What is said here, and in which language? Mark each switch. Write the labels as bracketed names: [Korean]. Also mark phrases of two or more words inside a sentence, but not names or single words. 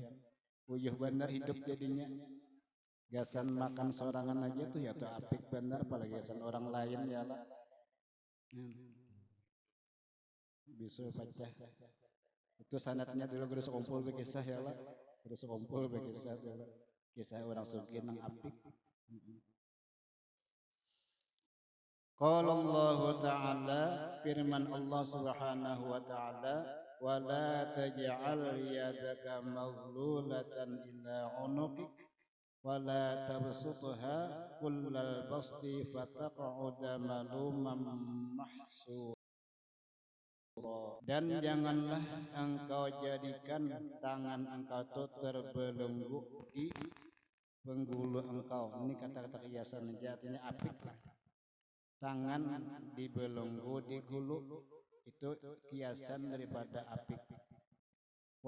[Banjar] Uyuh benar hidup jadinya. Gasan makan sorangan aja tuh ya tuh apik benar apalagi gasan orang lain ya lah. Bisul pecah. Itu sanatnya dulu guru sekumpul berkisah ya lah. Guru sekumpul berkisah kisah orang sugih nang apik. [Arabic] قال الله تعالى firman الله سبحانه وتعالى ولا تجعل يدك مغلولة إلى عنقك ولا تبسطها كل البسط فتقعد ملوما محسورا. [Indonesian] Dan janganlah engkau jadikan tangan engkau itu terbelenggu di penggulu engkau. [Banjar] Ini kata-kata kiasan artinya apik lah. Tangan dibelenggu di gulu itu kiasan daripada apik.